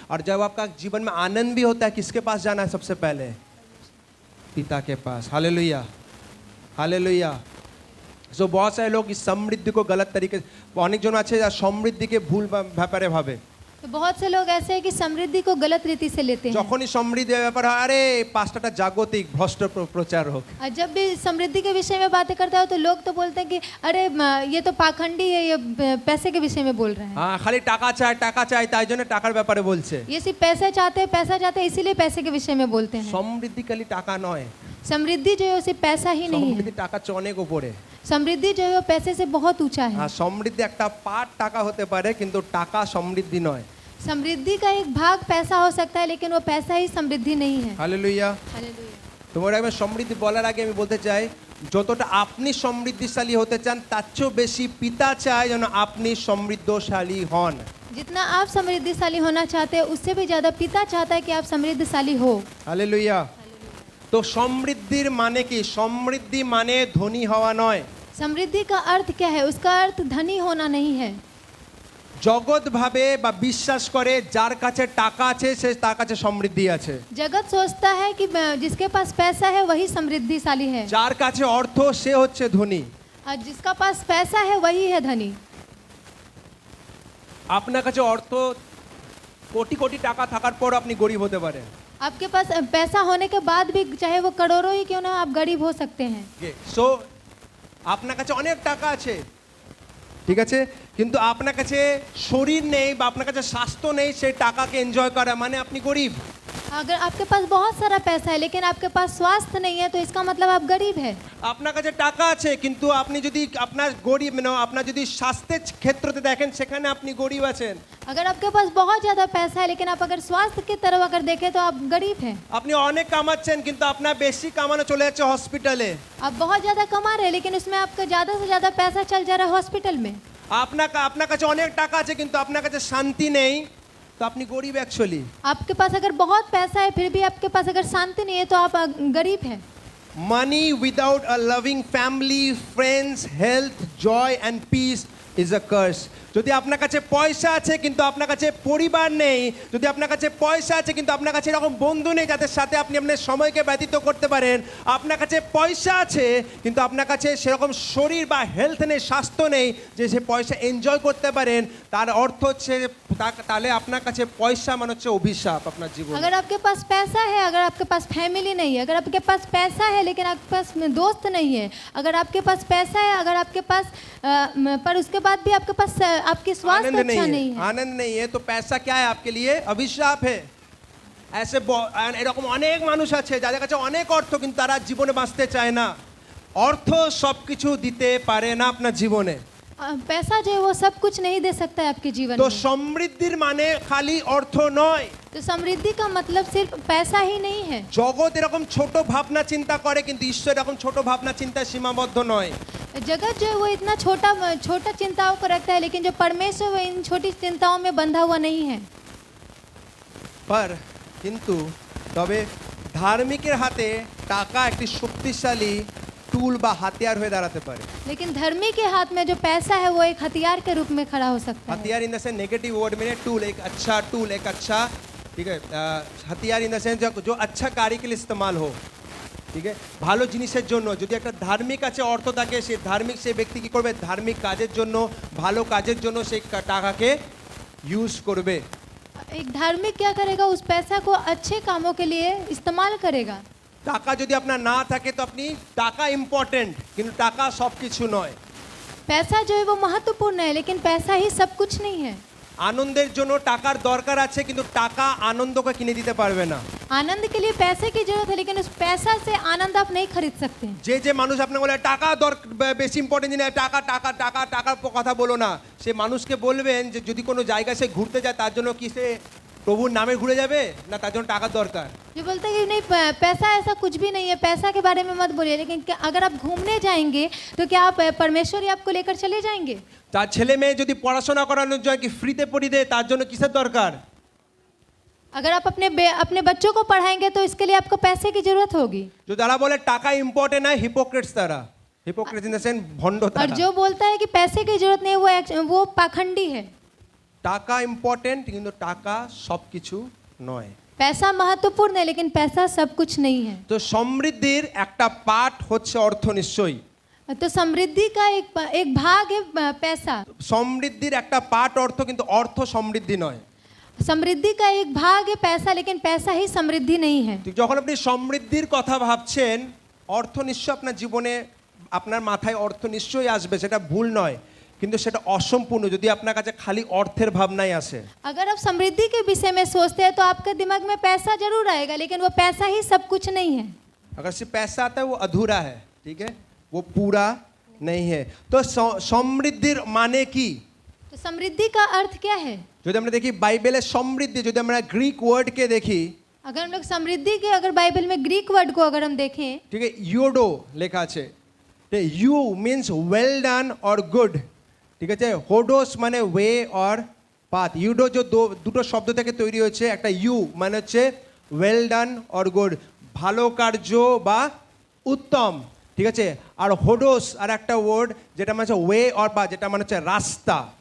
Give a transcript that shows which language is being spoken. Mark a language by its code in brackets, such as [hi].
[hi] और जब आपका जीवन में आनंद भी होता है किसके पास जाना है सबसे पहले? पिता के पास। Hallelujah, hallelujah. सो बहुत सारे लोग इस समृद्धि को गलत तरीके से अनेक जन [bn] আছে যারা সমৃদ্ধিকে ভুল ব্যাপারে ভাবে। [hi] तो बहुत से लोग ऐसे हैं कि समृद्धि को गलत रीति से लेते हैं। [bn] যখনই সমৃদ্ধির ব্যাপার হয় আরে পাঁচটা জাগতিক ভ্রষ্ট প্রচারক। [hi] और जब भी समृद्धि के विषय में बातें करता हो तो लोग तो बोलते हैं कि अरे ये तो पाखंडी है, ये पैसे के विषय में बोल रहे हैं। [bn] হ্যাঁ খালি টাকা চাই তাই জন্য টাকার ব্যাপারে বলছে। [hi] ये सिर्फ पैसा चाहते हैं इसीलिए पैसे के विषय में बोलते हैं। [bn] সমৃদ্ধি খালি টাকা নয়, [hi] समृद्धि जो है वो सिर्फ पैसा ही नहीं है, [bn] সমৃদ্ধি টাকার চেয়ে অনেক উপরে। [hi] समृद्धि जो है वो पैसे से बहुत ऊंचा है। [bn] হ্যাঁ সমৃদ্ধি একটা পার্ট টাকা হতে পারে কিন্তু টাকা সমৃদ্ধি নয়। [hi] समृद्धि का एक भाग पैसा हो सकता है लेकिन वो पैसा ही समृद्धि नहीं है। [bn] হালেলুয়া। [hi] हालेलुया। [bn] তোমার আমি সমৃদ্ধি বলার আগে আমি বলতে চাই যতটা আপনি সমৃদ্ধিশালী হতে চান তার চেয়েও বেশি পিতা চায় যেন আপনি সমৃদ্ধশালী হন। [hi] जितना आप समृद्धिशाली होना चाहते हैं उससे भी ज़्यादा पिता चाहता है कि आप समृद्धिशाली हो। [bn] হালেলুয়া। তো সমৃদ্ধির মানে কি? সমৃদ্ধি মানে ধনী হওয়া নয়। [hi] समृद्धि का अर्थ क्या है? उसका अर्थ धनी होना नहीं है। [bn] জগৎ ভাবে বা বিশ্বাস করে যার কাছে টাকা আছে সে তার কাছে সমৃদ্ধি আছে। [hi] जगत सोचता है कि जिसके पास पैसा है वही समृद्धिशाली है, [bn] যার কাছে অর্থ সে হচ্ছে ধনী। [hi] और जिसका पास पैसा है वही है धनी। [bn] আপনার কাছে অর্থ কোটি কোটি টাকা থাকার পর আপনি গরিব হতে পারেন। [hi] आपके पास पैसा होने के बाद भी चाहे वो करोड़ों ही क्यों ना आप गरीब हो सकते हैं। [bn] সো আপনার কাছে অনেক টাকা আছে ঠিক আছে কিন্তু আপনার কাছে শরীর নেই বা আপনার কাছে স্বাস্থ্য নেই সেই টাকাকে এনজয় করা মানে আপনি গরিব। [hi] अगर आपके पास बहुत सारा पैसा है लेकिन आपके पास स्वास्थ्य नहीं है तो इसका मतलब आप गरीब है। [bn] আপনার কাছে টাকা আছে কিন্তু আপনি যদি আপনার গরিব আপনার যদি স্বাস্থ্যের ক্ষেত্রতে দেখেন সেখানে আপনি গরিব আছেন। [hi] अगर आपके पास बहुत ज़्यादा पैसा है लेकिन आप अगर स्वास्थ्य की तरफ अगर देखें तो आप गरीब हैं। [bn] আপনি অনেক কামাচ্ছেন কিন্তু আপনার বেশি কামানো চলে যাচ্ছে হসপিটালে। [hi] आप बहुत ज़्यादा कमा रहे हैं लेकिन उसमें आपका ज़्यादा से ज़्यादा पैसा चल जा रहा है हॉस्पिटल में। [bn] আপনার কাছে অনেক টাকা আছে কিন্তু আপনার কাছে শান্তি নেই তো আপনি গরিব অ্যাকচুয়ালি। [hi] आपके पास अगर बहुत पैसा है फिर भी आपके पास अगर शांति नहीं है तो आप गरीब हैं। [en] Money without a loving family, friends, health, joy and peace is a curse. [bn] যদি আপনার কাছে পয়সা আছে কিন্তু আপনার কাছে পরিবার নেই, যদি আপনার কাছে পয়সা আছে কিন্তু আপনার কাছে এরকম বন্ধু নেই যাদের সাথে আপনি আপনার সময়কে ব্যতীত করতে পারেন, আপনার কাছে পয়সা আছে কিন্তু আপনার কাছে সেরকম শরীর বা হেলথ নেই, স্বাস্থ্য নেই যে সে পয়সা এনজয় করতে পারেন, তার অর্থ হচ্ছে তাহলে আপনার কাছে পয়সা মানে হচ্ছে অভিশাপ আপনার জীবনে। [hi] अगर आपके पास पैसा है, अगर आपके पास फैमिली नहीं है, अगर आपके पास पैसा है लेकिन आपके पास दोस्त नहीं है, अगर आपके पास पैसा है अगर आपके पास पर उसके बाद भी आपके पास आपकी स्वास्थ्य अच्छा नहीं है, आनंद नहीं है तो पैसा क्या है आपके लिए? अभिशाप है। [bn] ऐसे এরকম অনেক মানুষ আছে যাদের কাছে অনেক অর্থ কিন্তু তারা জীবনে বাঁচতে চায় না। অর্থ সবকিছু দিতে পারে না আপনার জীবনে। [hi] पैसा जो है वो सब कुछ नहीं दे सकता है आपके जीवन [bn] তো [hi] में। [bn] সমৃদ্ধির মানে খালি অর্থ নয়। [hi] तो समृद्धि का मतलब सिर्फ पैसा ही नहीं है। [bn] জগৎ এরকম ছোট ভাবনা চিন্তা করে কিন্তু ঈশ্বর এরকম ছোট ভাবনা চিন্তায় সীমাবদ্ধ নয়। [hi] जगत जो है वो इतना छोटा चिंताओं को रखता है लेकिन जो परमेश्वर वो इन छोटी चिंताओं में बंधा हुआ नहीं है। [bn] पर কিন্তু তবে ধার্মিকের হাতে টাকা একটি শক্তিশালী টুল বা হাতিয়ার হয়ে দাঁড়াতে পারে। [hi] लेकिन धर्मी के हाथ में जो पैसा है वो एक हथियार के रूप में खड़ा हो सकता है। हथियार [en] in the sense negative word [hi] में टूल, एक अच्छा टूल, एक अच्छा, ठीक है, हथियार इन द सेंस जो अच्छा कार्य के लिए इस्तेमाल हो, [bn] ঠিক আছে, ভালো জিনিসের জন্য। যদি একটা ধার্মিক আছে অর্থ থাকে, সেই ধার্মিক সেই ব্যক্তি কি করবে, ধার্মিক কাজের জন্য, ভালো কাজের জন্য সেই টাকাকে ইউজ করবে। [hi] एक धार्मिक क्या करेगा, उस पैसा को अच्छे कामों के लिए इस्तेमाल करेगा। [bn] টাকা যদি আপনার না থাকে তো আপনি, টাকা ইম্পর্টেন্ট কিন্তু টাকা সব কিছু নয়। [hi] पैसा जो है वो महत्वपूर्ण है, लेकिन पैसा ही सब कुछ नहीं है। [bn] আনন্দের জন্য টাকার দরকার আছে কিন্তু টাকা আনন্দকে কিনে দিতে পারবে না। [hi] आनंद के लिए पैसे की जरूरत है, लेकिन उस पैसा से आनंद आप नहीं खरीद सकते। [bn] যে যে মানুষ আপনাকে বলে টাকা বেশি ইম্পর্টেন্ট জিনিস, টাকা টাকা টাকা টাকার কথা বলো না, সে মানুষকে বলবেন যে যদি কোনো জায়গায় সে ঘুরতে যায় তার জন্য কি সে প্রভুর নামে ঘুরে যাবে, না তার জন্য টাকার দরকার। [hi] जो बोलते हैं कि नहीं पैसा ऐसा कुछ भी नहीं है, पैसा के बारे में मत बोलिए, लेकिन अगर आप घूमने जाएंगे तो क्या आप परमेश्वर ही आपको लेकर चले जाएंगे? [bn] তার ছেলে মেয়ে যদি পড়াশোনা করানোর জন্য কি ফ্রিতে পড়িয়ে দেয়, তার জন্য কিসের দরকার? [hi] अगर आप अपने बच्चों को पढ़ाएंगे तो इसके लिए आपको पैसे की जरूरत होगी। [bn] जो তারা বলে টাকা ইম্পর্টেন্ট না, হিপোক্রেটস তারা, হিপোক্রেটস [en] in the sense [bn] ভণ্ড [hi] और [bn] তারা। [hi] जो बोलता है कि पैसे की जरूरत नहीं है वो पाखंडी है। [bn] টাকা ইম্পর্টেন্ট কিন্তু টাকা সব কিছু নয়। [hi] पैसा महत्वपूर्ण है, लेकिन पैसा सब कुछ नहीं है। [bn] তো সমৃদ্ধির একটা পার্ট হচ্ছে অর্থ নিশ্চয়ই। [hi] तो समृद्धि का एक भाग है पैसा। [bn] সমৃদ্ধির একটা পার্ট অর্থ, কিন্তু অর্থ সমৃদ্ধি নয়। [hi] समृद्धि का एक भाग है पैसा, लेकिन पैसा ही समृद्धि नहीं है। [bn] তো যখন আপনি সমৃদ্ধির কথা ভাবছেন, অর্থ নিশ্চয় আপনার জীবনে, আপনার মাথায় অর্থ নিশ্চয়ই আসবে, সেটা ভুল নয়, কিন্তু সেটা অসম্পূর্ণ যদি আপনার কাছে খালি অর্থের ভাবনাই আসে। [hi] अगर आप समृद्धि के विषय में सोचते हैं तो आपके दिमाग में पैसा जरूर आएगा, लेकिन वो पैसा ही सब कुछ नहीं है। अगर सिर्फ पैसा आता है वो अधूरा है, ठीक है, वो पूरा नहीं है। [bn] तो সমৃদ্ধির মানে কি? [hi] तो समृद्धि का अर्थ क्या है? [bn] যদি আমরা দেখি বাইবেলের সমৃদ্ধি, যদি আমরা গ্রিক ওয়ার্ডকে দেখি, [hi] अगर हम लोग समृद्धि के अगर बाइबल में ग्रीक वर्ड को अगर हम देखें, [bn] ঠিক আছে, ইউডো লেখা আছে। [en] ইউ means well done or good, [bn] ঠিক আছে, [en] হোডোস মানে way or path. [bn] ইউডো যে দুটো শব্দ থেকে তৈরি হয়েছে, একটা ইউ মানে হচ্ছে [en] well done or good, [bn] ভালো কার্য বা উত্তম, ঠিক আছে, আর হোডোস আর একটা ওয়ার্ড যেটা মানে হচ্ছে [en] way or path, [bn] যেটা মানে হচ্ছে রাস্তা।